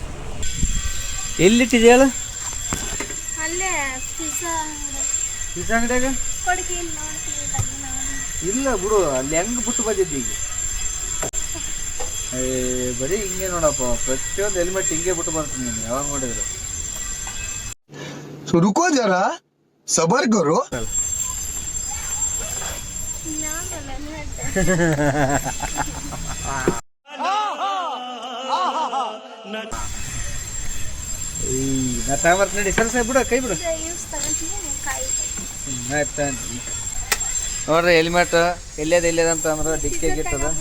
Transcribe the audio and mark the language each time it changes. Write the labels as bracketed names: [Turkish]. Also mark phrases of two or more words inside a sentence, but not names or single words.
[Kannada] ಎಲ್ಲಿಟ್ಟಿದೆಯಲ್ಲ ಪಿಜ್ಜಾ ಅಂಗಡಿಯಾಗ? ಇಲ್ಲ ಬಿಡು, ಅಲ್ಲಿ ಹೆಂಗೆ ಬಿಟ್ಟು ಬಂದಿದ್ದು ಈಗ. ಬರೀ ಹಿಂಗೆ ನೋಡಪ್ಪ, ಪ್ರತಿಯೊಂದು ಹೆಲ್ಮೆಟ್ ಹಿಂಗೆ ಬಿಟ್ಟು ಬರ್ತೀನಿ ನಾನು ಯಾವಾಗ ನೋಡಿದ್ರು. [Hindi] रुको जरा सबर करो. [Kannada] ನಾ ಬರ್ತೀನಿ ಸರ್ ಬಿಡು, ಕೈ ಬಿಡು. ನೋಡ್ರಿ ಹೆಲ್ಮೆಟ್ ಎಲ್ಲೇದ ಅಂತ ಅಂದ್ರೆ ಡಿಕ್ಕಿಗೆ ಇರ್ತದ.